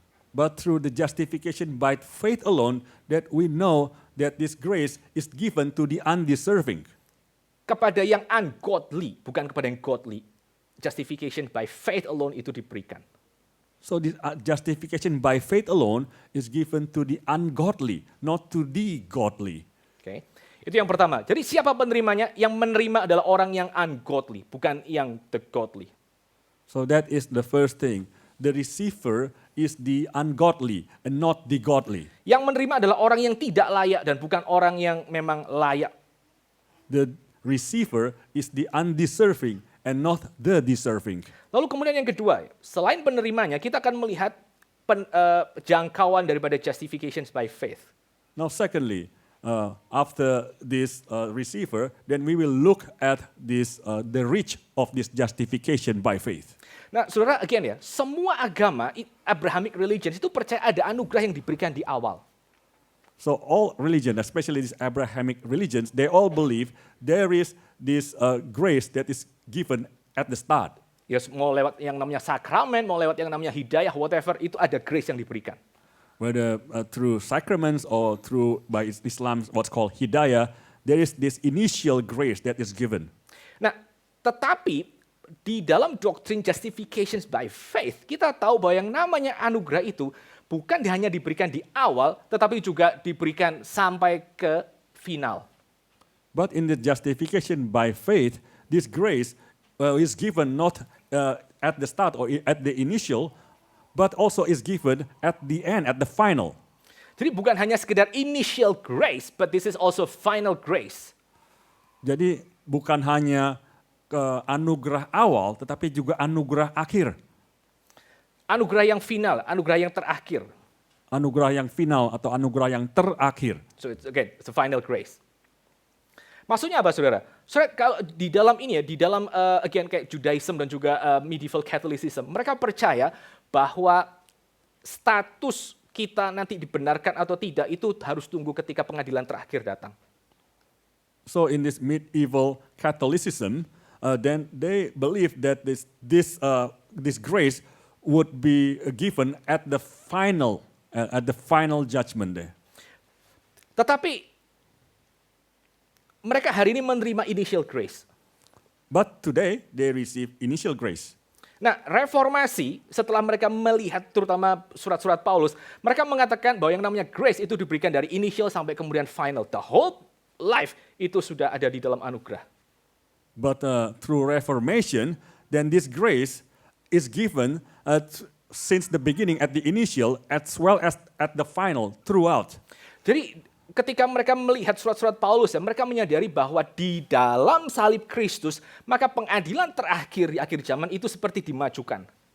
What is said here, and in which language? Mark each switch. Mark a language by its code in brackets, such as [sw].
[en] But through the justification by faith alone, that we know that this grace is given to the undeserving. [id] Kepada yang ungodly, bukan kepada yang godly. Justification by faith alone itu diberikan. [en] So this justification by faith alone is given to the ungodly, not to the godly. [id] Okay. Itu yang pertama. Jadi siapa penerimanya? Yang menerima adalah orang yang ungodly, bukan yang the godly. [en] So that is the first thing. The receiver is the ungodly and not the godly. [id] Yang menerima adalah orang yang tidak layak dan bukan orang yang memang layak. [en] The receiver is the undeserving and not the deserving. [id] Lalu kemudian yang kedua, selain penerimanya, kita akan melihat jangkauan daripada justifications by faith. [en] Now secondly, after this receiver, then we will look at this the reach of this justification by faith. [id] Nah, saudara, again ya, semua agama Abrahamic religions itu percaya ada anugerah yang diberikan di awal. [en] So all religion, especially these Abrahamic religions, they all believe there is this grace that is given at the start. [id] Ya, mau lewat yang namanya sakramen, mau lewat yang namanya hidayah, whatever, itu ada grace yang diberikan. [en] Whether through sacraments or through by Islam, what's called hidayah, there is this initial grace that is given. [id] Nah, tetapi di dalam doktrin justifications by faith, kita tahu bahwa yang namanya anugerah itu bukan hanya diberikan di awal, tetapi juga diberikan sampai ke final. [en] But in the justification by faith, this grace is given not at the start or at the initial, but also is given at the end, at the final. [id] Jadi bukan hanya sekedar [en] initial grace, but this is also final grace. [id] Jadi bukan hanya anugerah awal, tetapi juga anugerah akhir. Anugerah yang final, anugerah yang terakhir. Anugerah yang final atau anugerah yang terakhir. [en] So it's a final grace. [id] Maksudnya apa, saudara? Saudara, kalau di dalam ini ya, di dalam again kayak Judaism dan juga medieval Catholicism, mereka percaya bahwa status kita nanti dibenarkan atau tidak itu harus tunggu ketika pengadilan terakhir datang. [en] So in this medieval Catholicism, then they believe that this grace would be given at the final judgment day. [id] Tetapi mereka hari ini menerima initial grace. [en] But today they receive initial grace. [id] Nah, reformasi setelah mereka melihat terutama surat-surat Paulus, mereka mengatakan bahwa yang namanya grace itu diberikan dari initial sampai kemudian final. [en] The whole life [id] itu sudah ada di dalam anugerah. [en] But through Reformation, then this grace is given since the beginning at the initial as well as at the final throughout. [id] Jadi ketika mereka melihat surat-surat Paulus, ya, mereka menyadari bahwa di dalam salib Kristus, maka pengadilan terakhir di akhir zaman itu seperti dimajukan.